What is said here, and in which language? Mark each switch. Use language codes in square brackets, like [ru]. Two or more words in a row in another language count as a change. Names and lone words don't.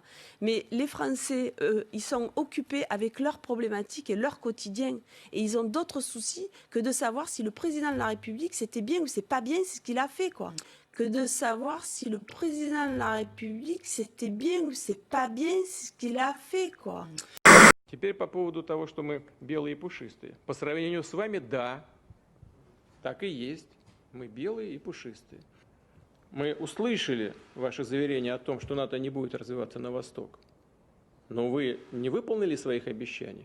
[fr] Mais les Français, ils sont occupés avec leurs problématiques et leur quotidien. Et ils ont d'autres soucis que de savoir si le président de la République, c'était bien ou c'est pas bien ce qu'il a fait, quoi. Que de savoir si le président de la République, c'était bien ou c'est pas bien ce qu'il a fait, quoi. [ru] Теперь по поводу того, что мы белые и пушистые. По сравнению с вами, да, так и есть. Мы белые и пушистые. Мы услышали ваше заверение о том, что НАТО не будет развиваться на восток. Но вы не выполнили своих обещаний.